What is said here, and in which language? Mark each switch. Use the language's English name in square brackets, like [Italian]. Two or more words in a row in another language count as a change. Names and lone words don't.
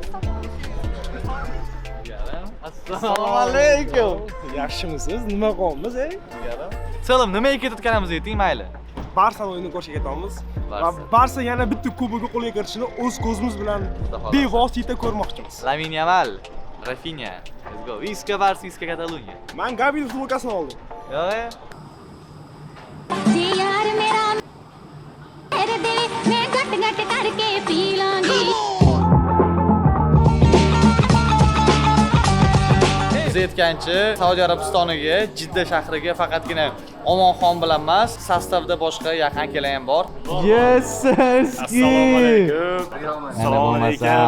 [Uzbek] Assalomu alaykum. Yaxshimisiz? Nima qilamiz, Selam, nimaga ketayotganimizni ayting, mayli. Barsa o'yinini ko'rishga ketamiz. Va Barsa yana bitta kubokni qo'lga kiritishini o'z ko'zimiz bilan bevosita ko'rmoqchimiz. Lamine Yamal, Rafinha. [English] Let's go. [Catalan] Iska Barsa, Iska Kataloniya. [Uzbek] Men Gabi'ning futbolkasini oldim. Yo'q. [Punjabi] यार मेरा मेरे दिल में गट गट करके पी लांगी [Uzbek] Biz aytgancha Saudiya Arabistoniga, Jidda shahriga faqatgina Omonxon bilan emas, sostavda boshqa yaqin kelar ham bor. Yes, Assalomu alaykum. Assalomu alaykum.